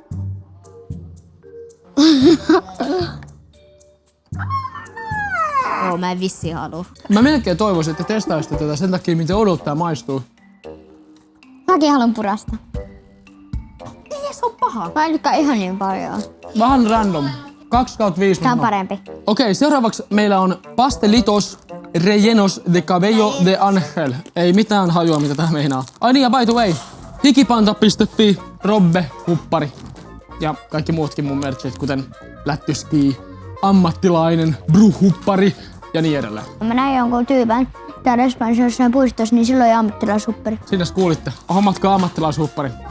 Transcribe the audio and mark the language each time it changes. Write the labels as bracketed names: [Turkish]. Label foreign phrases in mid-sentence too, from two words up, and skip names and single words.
[Finnish] Oo, mä en vissi halua. Mä melkein toivoisin, että testaisitte tätä sen takia, miten odottaa ja maistuu. Mäkin haluan purasta. Ei se on paha. Mä en tykkää ihan niin paljon. Vähän random. 2/5. Tää on parempi. Okei, seuraavaksi meillä on [Spanish] pastelitos rellenos de cabello de angel. [Finnish] Ei mitään hajua, mitä tää meinaa. Ai niin, ja [English] by the way, [Finnish] hikipanta.fi, Robbe, huppari ja kaikki muutkin mun merchit, kuten lättyski, ammattilainen, bruhuppari ja niin edelleen. Mä näin jonkun tyypän täällä Espanjassa jossain puistossa, niin silloin ammattilaisupperi. Sinnes kuulitte. Hommatkaa ammattilaishuppari.